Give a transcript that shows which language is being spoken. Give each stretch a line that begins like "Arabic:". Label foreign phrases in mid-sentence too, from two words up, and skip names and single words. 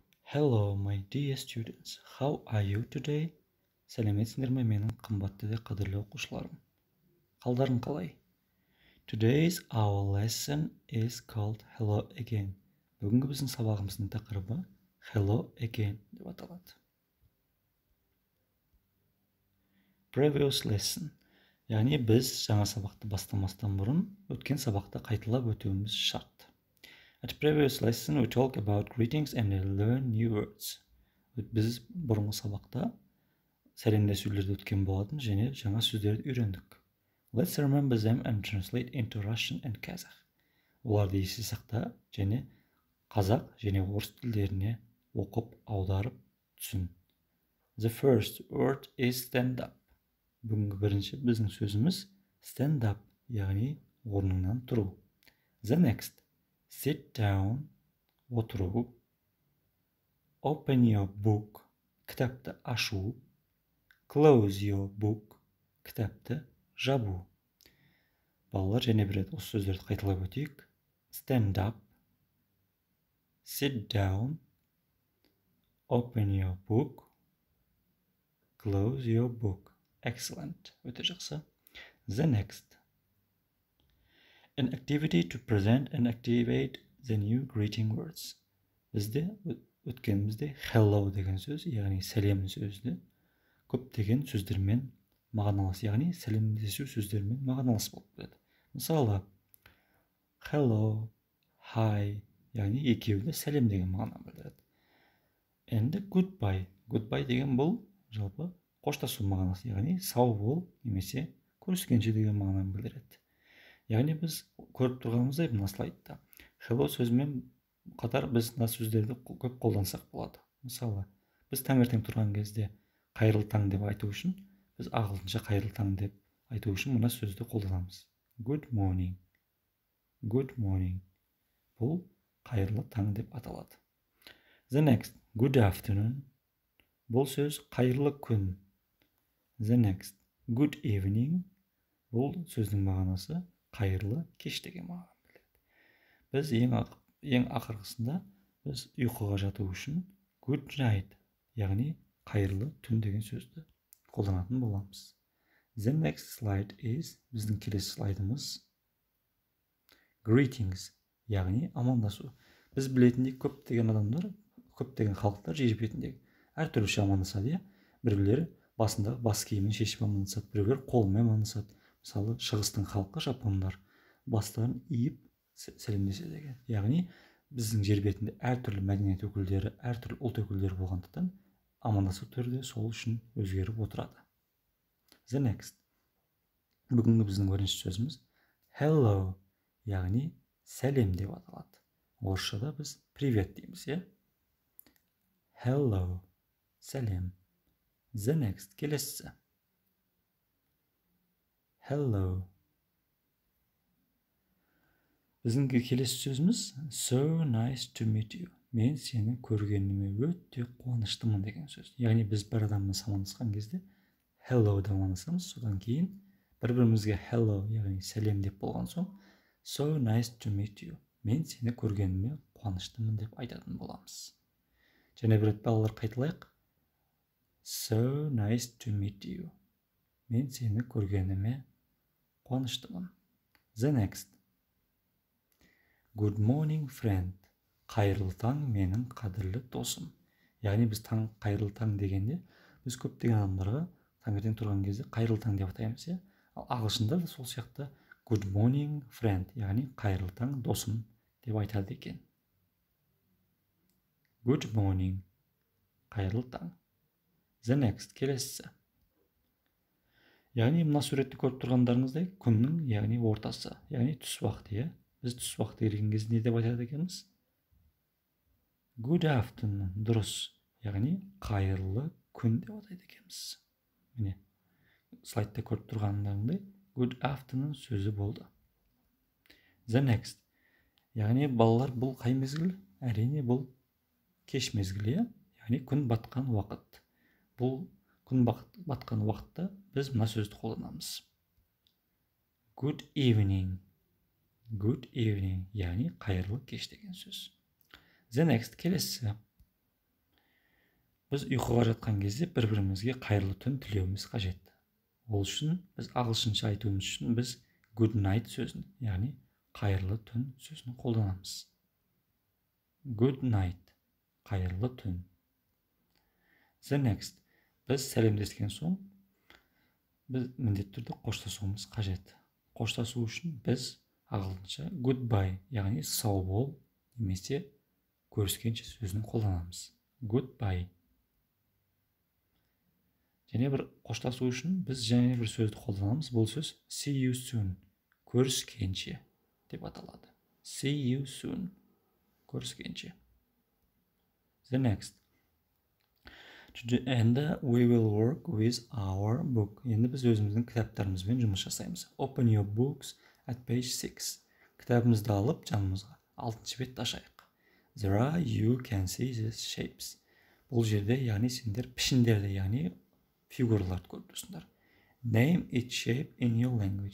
English: Hello, my dear students. How are you today?
Kazakh: Сәлеметсіңдер ме менің қымбатты да қадірлі оқушыларым? Қалдарың қалай?
English: Today's our lesson is called Hello Again.
Kazakh: Бүгінгі біздің сабағымыздың тақырыбы Hello Again деп аталады.
English: Previous lesson.
Kazakh: Яғни біз жаңа сабақты бастамастан бұрын өткен сабақты қайталап өтуіміз шарт.
English: At previous lesson, we talk about greetings and learn new words.
Kazakh: Біз бұрынғы сабақта сәлемдесулерді өткен болатын және жаңа сөздерді үйрендік.
English: Let's remember them and translate into Russian and Kazakh.
Kazakh: Оларды есте сақта және қазақ және орыс тілдеріне оқып, аударып түсін.
English: The first word is stand up.
Kazakh: Бүгінгі бірінші біздің сөзіміз
English: stand up,
Kazakh: яғни орныңнан тұру.
English: The next, sit down, отыру. Open your book,
Kazakh: кітапты ашу.
English: Close your book,
Kazakh: кітапты жабу. Балалар және бір рет осы сөздерді қайталап өтейік.
English: Stand up, sit down, open your book, close your book. Excellent.
Kazakh: Өте жақсы.
English: The next. An activity to present and activate the new greeting words.
Kazakh: Бізде өткенімізде hello деген сөз, яғни сәлем сөзді көптеген сөздермен мағыналас, яғни сәлемдесу сөздермен мағыналас болып келеді. Мысалы,
English: hello, hi,
Kazakh: яғни екеуі де сәлем деген мағына білдіреді. Енді goodbye. Goodbye деген бұл жалпы қоштасу мағынасы, яғни сау бол немесе көріскенше деген мағынаны білдіреді. Яғни біз көріп тұрғанымыздай мына слайдта hello сөзімен қатар біз мына сөздерді көп қолдансақ болады. Мысалы, біз таңертең тұрған кезде қайырлы таң деп айту үшін, біз ағылшынша қайырлы таң деп айту үшін мына сөзді қолданамыз.
English: Good morning. Good morning.
Kazakh: Бұл қайырлы таң деп аталады.
English: The next, good afternoon.
Kazakh: Бұл сөз қайырлы күн.
English: The next, good evening.
Kazakh: Бұл сөздің мағынасы қайырлы кеш деген мағына білдіреді. Біз ең ақырғысында біз ұйқыға жату үшін
English: good night,
Kazakh: яғни қайырлы түн деген сөзді қолданатын боламыз.
English: The next slide is,
Kazakh: біздің келесі слайдымыз greetings, яғни амандасу. Біз білетіндей көптеген адамдар, көптеген халықтар жер бетіндегі әртүрліше амандасады. Біреулері басында бас киімін шешіп амандасады, біреулер қолымен амандасады. Мысалы, шығыстың халқы жапондар бастарын иіп сәлемдеседі екен. Яғни біздің жер бетінде әртүрлі мәдениет өкілдері, әртүрлі ұлт өкілдері болғандықтан амандасу түрі сол үшін өзгеріп отырады.
English: The next.
Kazakh: Бүгінгі біздің бірінші сөзіміз hello, яғни сәлем деп аталады. Орысшада біз привет дейміз, е?
English: Hello, сәлем. The next,
Kazakh: келесі.
English: Hello.
Kazakh: Біздің келесі сөзіміз
English: so nice to meet you.
Kazakh: Мен сені көргеніме өте қуаныштымын деген сөз. Яғни біз бір адаммен амандасқан кезде hello деп амандасамыз, содан кейін бір-бірімізге hello, яғни сәлем деп болған соң
English: so nice to meet you.
Kazakh: Мен сені көргеніме қуаныштымын деп айтатын боламыз. Және бір рет балалар қайталайық.
English: So nice to meet you.
Kazakh: Мен сені көргеніме қуаныштымын.
English: The next. Good morning, friend.
Kazakh: Қайырлы таң, менің қадірлі досым. Яғни біз қайырлы таң дегенде, біз көптеген адамдарға таңертең тұрған кезде қайырлы таң деп атаймыз, е? Ал ағылшында да сол сияқты
English: good morning, friend,
Kazakh: яғни қайырлы таң, досым деп айтады екен.
English: Good morning.
Kazakh: Қайырлы таң.
English: The next,
Kazakh: келесі. Яғни мына суретті көріп тұрғандарыңыздай күннің, яғни ортасы, яғни түс уақыты, е? Біз түс уақыты келген кезде не деп айтады екенбіз?
English: Good afternoon,
Kazakh: дұрыс, яғни қайырлы күн деп атайды екенбіз. Міне, слайдта көріп тұрғандарыңдай
English: good afternoon
Kazakh: сөзі болды.
English: The next,
Kazakh: яғни балалар бұл қай мезгіл? Әрине бұл кеш мезгілі, яғни күн батқан уақыт. Бұл күн батқан уақытта біз мына сөзді қолданамыз.
English: Good evening. Good evening,
Kazakh: яғни қайырлы кеш деген сөз.
English: The next,
Kazakh: келесі. Біз ұйқыға жатқан кезде бір-бірімізге қайырлы түн тілеуіміз қажет. Ол үшін біз ағылшынша айтуымыз үшін біз
English: good night
Kazakh: сөзін, яғни қайырлы түн сөзін қолданамыз.
English: Good night,
Kazakh: қайырлы түн.
English: The next,
Kazakh: біз сәлемдескен соң біз міндетті түрде қоштасуымыз қажет. Қоштасу үшін біз ағылшынша goodbye, яғни сау бол немесе көріскенше сөзін қолданамыз.
English: Goodbye.
Kazakh: Және бір қоштасу үшін біз және бір сөзді қолданамыз. Бұл сөз
English: see you soon,
Kazakh: көріскенше деп аталады.
English: See you soon, көріскенше. The next. And we will work with our book.
Kazakh: Енді біз өзіміздің кітаптарымызбен жұмыс жасаймыз.
English: Open your books at page 6.
Kazakh: Кітабымызды алып жанымызға 6-шы бетті ашайық.
English: There you can see the shapes.
Kazakh: Бұл жерде, яғни сендер пішіндерді, яғни фигураларды көріп тұрсыңдар.
English: Name each shape in your language.